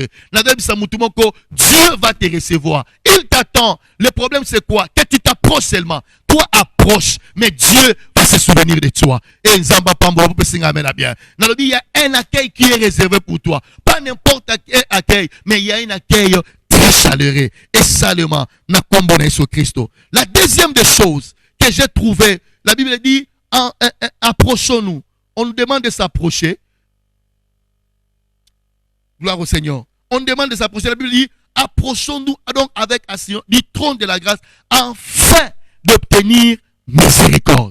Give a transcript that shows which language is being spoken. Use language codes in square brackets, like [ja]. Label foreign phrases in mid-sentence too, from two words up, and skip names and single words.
[fr] Dieu va te recevoir. Il t'attend. Le problème, c'est quoi? Que tu t'approches seulement. Toi, approche. Mais Dieu va se souvenir de toi. Et il y a un accueil qui est réservé pour toi. Pas n'importe quel accueil, mais il y a un accueil très chaleureux. Et salement, na combonné sur Christ. La deuxième des choses que j'ai trouvé, la Bible dit, approchons-nous. On nous demande de s'approcher. Gloire au Seigneur. On nous demande de s'approcher. La Bible dit, approchons-nous donc avec assurance du trône de la grâce, afin d'obtenir miséricorde.